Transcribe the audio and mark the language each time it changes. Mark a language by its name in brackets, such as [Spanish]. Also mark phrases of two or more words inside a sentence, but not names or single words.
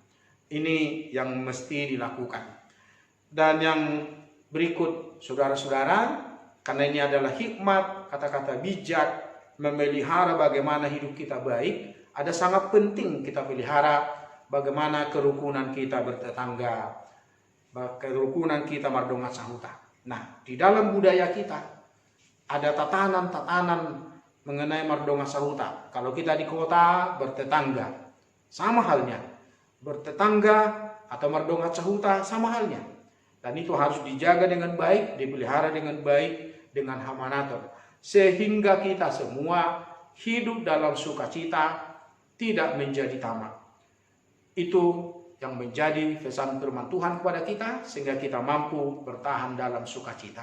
[Indonesian] Ini yang mesti dilakukan. Dan yang berikut, saudara-saudara, karena ini adalah hikmat, kata-kata bijak, memelihara bagaimana hidup kita baik, ada sangat penting kita pelihara bagaimana kerukunan kita bertetangga, kerukunan kita [Batak Toba] mardonga sahuta. [Indonesian] Nah, di dalam budaya kita ada tatanan-tatanan mengenai [Batak Toba] mardonga sahuta. [Indonesian] Kalau kita di kota bertetangga, sama halnya. Bertetangga atau [Batak Toba] mardonga sahuta [Indonesian] sama halnya. Dan itu harus dijaga dengan baik, dipelihara dengan baik, dengan hamanator. Sehingga kita semua hidup dalam sukacita, tidak menjadi tamak. Itu yang menjadi pesan firman Tuhan kepada kita, sehingga kita mampu bertahan dalam sukacita.